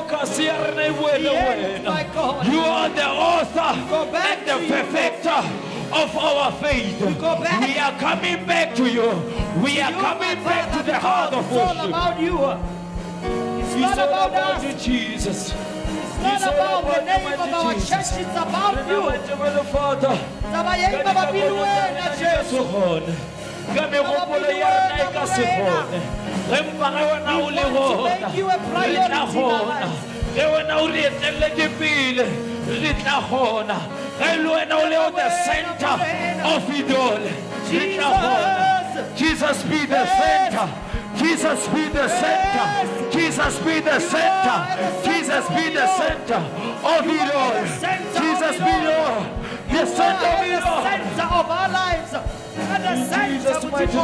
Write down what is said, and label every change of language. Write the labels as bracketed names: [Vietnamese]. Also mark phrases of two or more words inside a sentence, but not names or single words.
[English] You are the author and the perfecter of our faith. We go back. We are coming back to you. We are You, coming my back to Father, the heart of because it's all worship. about you. It's It's not all about about us. you, Jesus. It's not It's all about the about name you, of mighty our Jesus. church. It's about you. Heavenly Father, [Northern Sotho] Taba yeng ba ba bilwena, Jesu. kami gopola ya rena e ka se gone ge mpa ge wena o le [English] We want to gona make you a re priority tla in our gona lives. [Northern Sotho] ge wena o re eteletse pele re tla gona ge le wena o le o [English] the center of it all [Northern Sotho] re tla gona. [English] Jesus be the center. Jesus be the center. Jesus be the center. Jesus be the center of it all. Jesus be the center of You it are the all. center of our lives. At the center Jesus' of mighty